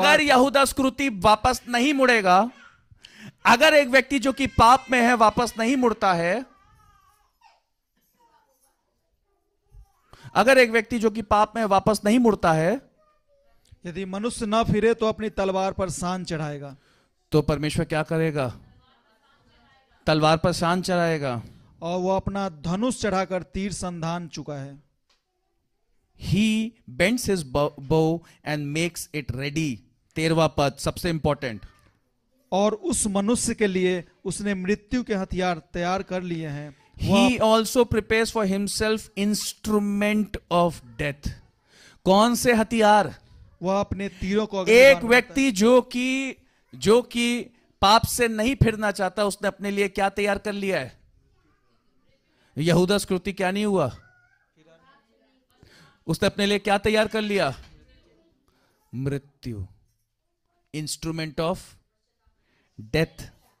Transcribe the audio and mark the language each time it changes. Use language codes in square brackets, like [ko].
[hi] अगर यहूदा इस्करियोती वापस नहीं मुड़ेगा, अगर एक व्यक्ति जो कि पाप में है वापस नहीं मुड़ता है, अगर एक व्यक्ति जो कि पाप में वापस नहीं मुड़ता है, यदि मनुष्य न फिरे तो अपनी तलवार पर शान चढ़ाएगा। तो परमेश्वर क्या करेगा? तलवार पर शान चढ़ाएगा, और वो अपना धनुष चढ़ाकर तीर संधान चुका है। [en] He bends his bow and makes it ready। [hi] 13वां पद सबसे इंपॉर्टेंट। और उस मनुष्य के लिए उसने मृत्यु के हथियार तैयार कर लिए हैं। [en] He also prepares for himself instrument of death। [hi] कौन से हथियार? वह अपने तीरों को एक व्यक्ति जो कि पाप से नहीं फिरना चाहता, उसने अपने लिए क्या तैयार कर लिया है? यहूदा इस्करियोती क्या नहीं हुआ? उसने अपने लिए क्या तैयार कर लिया? मृत्यु, [en] Instrument of death.